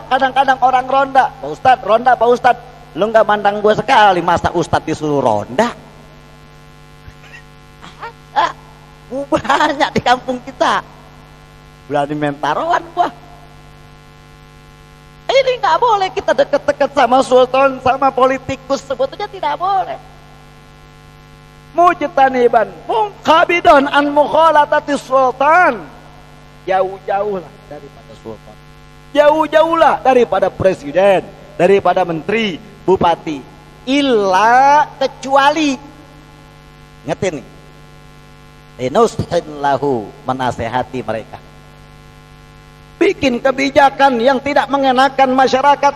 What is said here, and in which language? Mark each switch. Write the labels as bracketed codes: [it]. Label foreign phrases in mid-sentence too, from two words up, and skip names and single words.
[id] Kadang-kadang orang ronda, Pak Ustadz, ronda Pak Ustadz, lu gak mandang gue sekali, masa Ustadz disuruh ronda? Banyak di kampung kita. Berani mentaroan gua. Ini gak boleh kita deket-deket sama sultan, sama politikus, sebetulnya tidak boleh. [ar] مجتنبا منقبضا عن مخالطة السلطان. [id] Jauh-jauhlah daripada sultan, jauh-jauhlah daripada presiden, daripada menteri, bupati. Illa kecuali, ngerti nih, [ar] لينصح له, [id] menasehati mereka, bikin kebijakan yang tidak mengenakan masyarakat.